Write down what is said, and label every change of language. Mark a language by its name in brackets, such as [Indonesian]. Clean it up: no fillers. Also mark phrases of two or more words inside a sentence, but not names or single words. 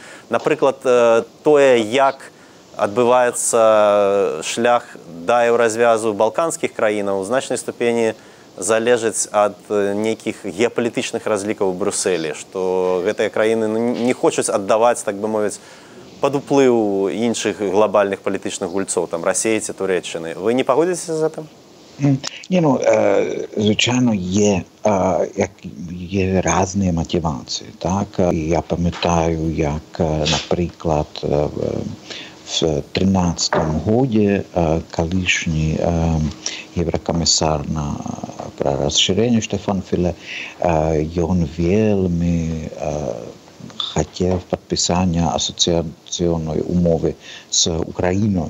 [Belarusian] Напрыклад, тое, як адбываецца шлях да Еўразвязу балканскіх краінаў, у значнай ступені залежыць ад нейкіх геапалітычных разлікаў у Брюсселі, што гэтыя краіны не хочуць аддаваць, так бы мовіць, пад уплыў іншых глобальных палітычных гульцоў, там, Расіі ці Турэччыны. Вы не пагодзіцеся з гэтым? [Ukrainian] Не, ну, звичайно, є є різні мотивації. Так? Я пам'ятаю, як, наприклад, в 2013 році колишній єврокомісар про розширення Штефан Філе, він вельми хотів підписання асоціаційної умови з Україною.